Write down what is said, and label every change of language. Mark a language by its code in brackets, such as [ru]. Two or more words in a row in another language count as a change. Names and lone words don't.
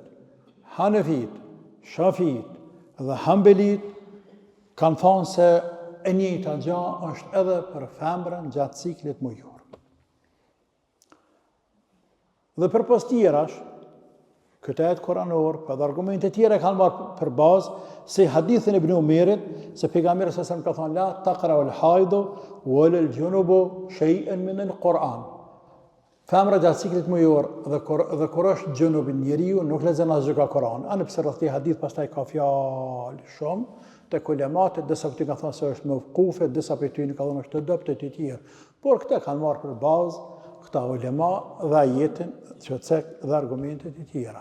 [sq] Hanefit, Shafit dhe Hambelit kanë thonë se e njëjta gjë është edhe për femrën gjatë ciklit mujor. Dhe për pas tjerash, këtë ajet kuranor, për dhe argumente tjera kanë marrë për bazë, se hadithin e Ibn Umerit, se pejgamberi sa ka thonë, [ar] لا تقرأ الحائض والجنب شيئا من القرآن. [sq] Femra gjatë ciklit mujor dhe kur është gjunub njeriu, nuk lexon asgjë nga Kurani. Anë pse rreth këtij hadith pastaj ka fjalë shumë, tek ulemat, disa për ty kanë thonë se është mawqufe, disa për ty kanë thonë është dobët e tjerë. Por këta kanë marrë për bazë këta ulema dhe ajetin që cek dhe argumentet e tjera.